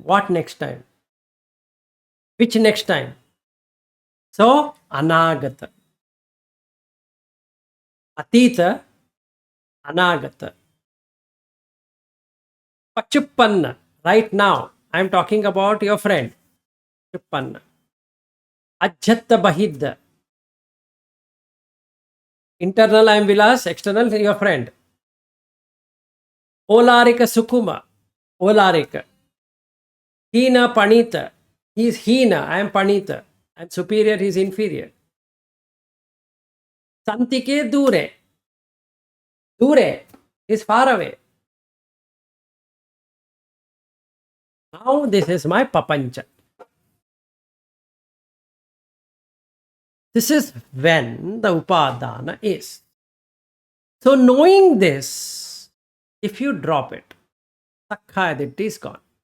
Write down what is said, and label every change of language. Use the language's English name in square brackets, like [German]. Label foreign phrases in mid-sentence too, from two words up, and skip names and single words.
[English] What next time? Which next time? So, [Pali] Anagata. Atita, Anagata. Pachuppanna. [English] Right now, I'm talking about your friend. [Pali] Pachuppanna. Ajjatta Bahidda. [English] Internal, I'm Vilas. External, your friend. [Pali] Olarika Sukuma. Olarika. Hina Panita. [English] He's Hina. I am Panita. I'm superior. He's inferior. [Pali] Santike Dure. [English] Dure is far away. Now this is my Papancha. This is when the Upadana is. So knowing this, if you drop it, Sakkayaditi is gone.